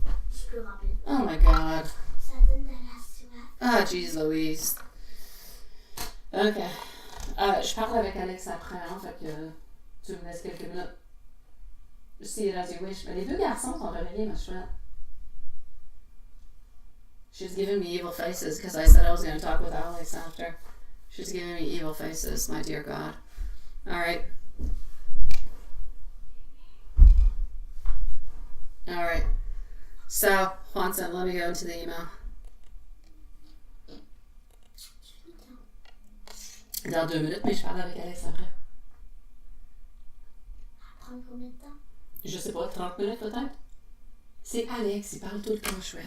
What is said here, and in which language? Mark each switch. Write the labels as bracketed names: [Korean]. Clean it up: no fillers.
[French] C'est plus rapide. [English] Oh my God. [French] Ça donne de la soif. [English] Ah, jeez Louise. Ok. [French] Je parle avec Alex après, hein, fait que tu me laisses quelques minutes. [English] See it as you wish. [French] Mais les 2 garçons sont réveillés, ma chouette. [English] She's giving me evil faces because I said I was going to talk with Alex after. She's giving me evil faces, my dear God. Alright. Alright. So, Juanson, let me go into the email. [French] Dans 2 minutes, mais je parle avec Alex après. Prendre combien de temps? Je sais pas, 30 minutes peut-être? C'est Alex, il parle tout le temps chouette.